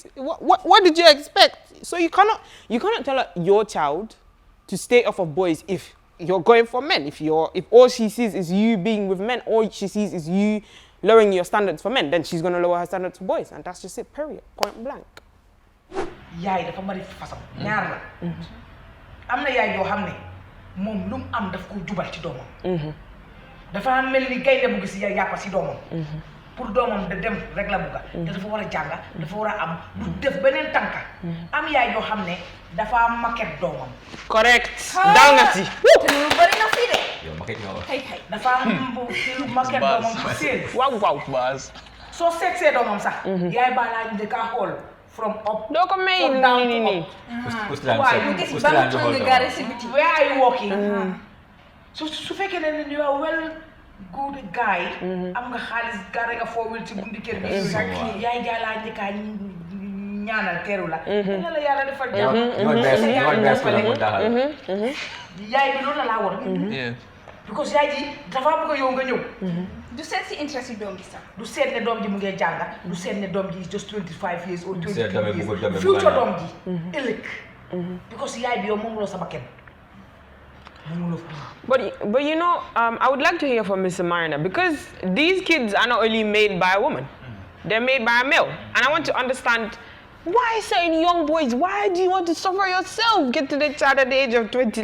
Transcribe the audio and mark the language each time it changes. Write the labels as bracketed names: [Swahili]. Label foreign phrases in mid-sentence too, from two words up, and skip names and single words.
[English] What did you expect? So you cannot tell your child to stay off of boys if you're going for men. If all she sees is you being with men, all she sees is you lowering your standards for men, then she's gonna lower her standards for boys. And that's just it, period. Point blank. [Wolof] Yaay dafa mari fasam ñaar la. Am na yaay yoo xam ne moom lu mu am daf ko jubal ci doomam. dafa mel ni gaynde bu gis yàppa si doomam. pour doomam da dem rek la bugga. te dafa war a jàng dafa war a am du def beneen tànka. am yaay yoo xam ne dafa maquette doomam. correct. daal nga si. te lu bari na fii de. yow maquette nga wax. Kay. dafa am maquette doomam ci seen. waaw. Baas. soo seetsee doomam sax. yaay baa laa ñu ka xool [English] from up. [Wolof] doo ko may nii. [English] Where are you working? So [Wolof] su fekkee ne [English] you are well good guy. [Wolof] am nga xaalis gaare nga foowil ci bundi kër bi. yaay gaa laa njëkk a ñaanal teeru la. ne la yàlla defal jàmm. yaay bi loolu la laa war. because yaay ji dafa bëgg a yow nga ñëw. du seet si interest yi doom bi sax. du seet ne doom ji mu ngi jàng. du seet ne doom ji [English] is just 25 years or 22 years. [Wolof] future doom ji. ëllëg. because yaay bi yow moom loo sama kenn. [English] But you know, I would like to hear from Mr. Marina because these kids are not only made by a woman, they're made by a male. And I want to understand why certain young boys, why do you want to suffer yourself? Get to the child at the age of 20.